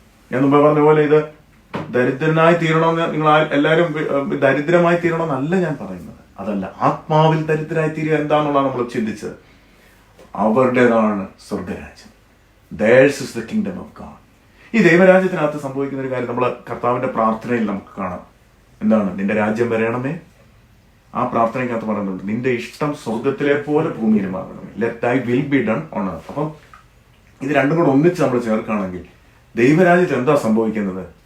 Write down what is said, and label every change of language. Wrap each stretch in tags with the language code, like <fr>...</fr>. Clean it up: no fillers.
<ml>ഞാൻ മുമ്പ് പറഞ്ഞ പോലെ ഇത് ദരിദ്രനായി തീരണമെന്ന് നിങ്ങൾ എല്ലാവരും ദരിദ്രമായി തീരണമെന്നല്ല ഞാൻ പറയുന്നത്. അതല്ല, ആത്മാവിൽ ദരിദ്രനായി തീരുക എന്താണെന്നുള്ളതാണ് നമ്മൾ ചിന്തിച്ചത്. അവരുടേതാണ് സ്വർഗരാജ്യം.</ml> <en>Theirs is the kingdom of God.</en> <ml>ഈ ദൈവരാജ്യത്തിനകത്ത് സംഭവിക്കുന്ന ഒരു കാര്യം നമ്മൾ കർത്താവിന്റെ പ്രാർത്ഥനയിൽ നമുക്ക് കാണാം. എന്താണ്? നിന്റെ രാജ്യം വരണമേ. ആ പ്രാർത്ഥനയ്ക്കകത്ത് പറയുന്നുണ്ട്, നിന്റെ ഇഷ്ടം സ്വർഗത്തിലെ പോലെ ഭൂമിയിലും ആകണമേ.</ml> <en>Let thy will be done on earth.</en> <ml>അപ്പം ഇത് രണ്ടും കൂടെ ഒന്നിച്ച് നമ്മൾ ചേർക്കുകയാണെങ്കിൽ ദൈവരാജ്യത്തിൽ എന്താ സംഭവിക്കുന്നത്?</ml>